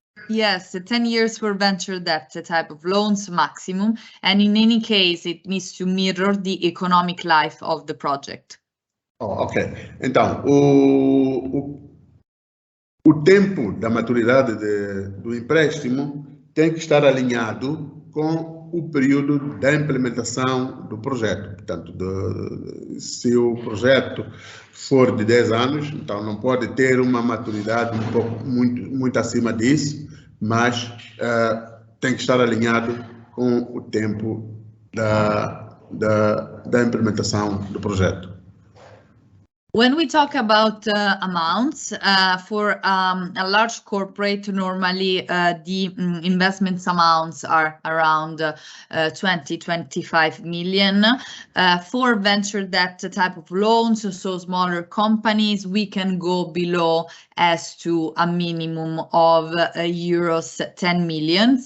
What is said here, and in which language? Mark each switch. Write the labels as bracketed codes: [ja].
[en] Yes, 10 years for venture debt type of loans maximum, and in any case, it needs to mirror the economic life of the project. Oh, ok. [pt] Então, o tempo da maturidade do empréstimo tem que estar alinhado com o período da implementação do projeto. Portanto, se o projeto for de 10 anos, então não pode ter uma maturidade muito acima disso, mas tem que estar alinhado com o tempo da implementação do projeto. [en] When we talk about amounts, for a large corporate, normally the investments amounts are around 20-25 million. For venture debt type of loans, so smaller companies, we can go below as to a minimum of euros 10 million.